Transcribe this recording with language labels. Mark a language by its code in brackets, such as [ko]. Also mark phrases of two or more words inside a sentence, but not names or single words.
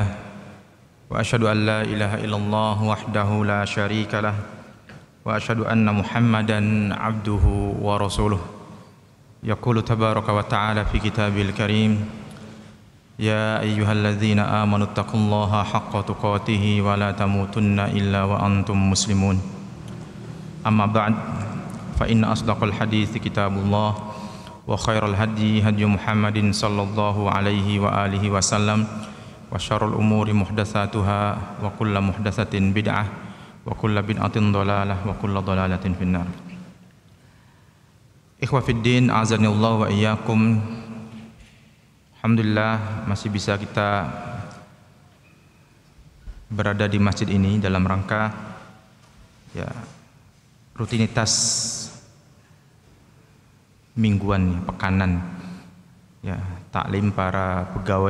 [ar] وأشهد أن لا إله إلا الله وحده لا شريك له وأشهد أن محمدا عبده ورسوله. يقول تبارك وتعالى في الكتاب الكريم يا أيها الذين آمنوا اتقوا الله حق تقاته ولا تموتن إلا وأنتم مسلمون. أما بعد فإن أصدق الحديث كتاب الله وخير الهدي هدي محمد صلى الله عليه وعلى آله وسلم وشر الأمور محدثاتها وكل محدثة بدعة وكل بدعة ضلالة وكل ضلالة في النار. إخوة في الدين أعاذنا الله وإياكم. [id] Alhamdulillah masih bisa kita berada di masjid ini dalam rangka rutinitas mingguan, pekanan taklim para pegawai.